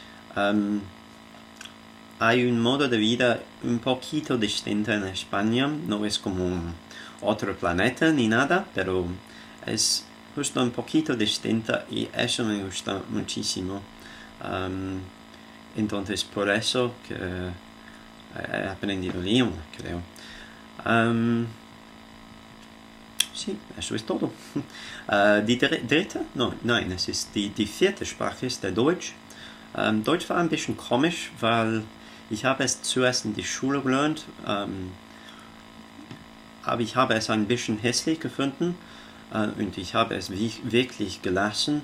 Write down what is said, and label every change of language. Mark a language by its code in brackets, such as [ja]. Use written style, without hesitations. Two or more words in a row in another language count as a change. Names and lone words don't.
[es] Hay un modo de vida un poquito distinto en España, no es como otro planeta ni nada, pero es justo un poquito distinta y eso me gusta muchísimo. Entonces por eso que he aprendido el idioma, creo. Sí, eso es todo. [de] Die dritte? Nein, es ist die vierte Sprache ist der Deutsch. Deutsch war ein bisschen komisch, weil ich habe es zuerst in die Schule gelernt, aber ich habe es ein bisschen hässlich gefunden und ich habe es wirklich gelassen.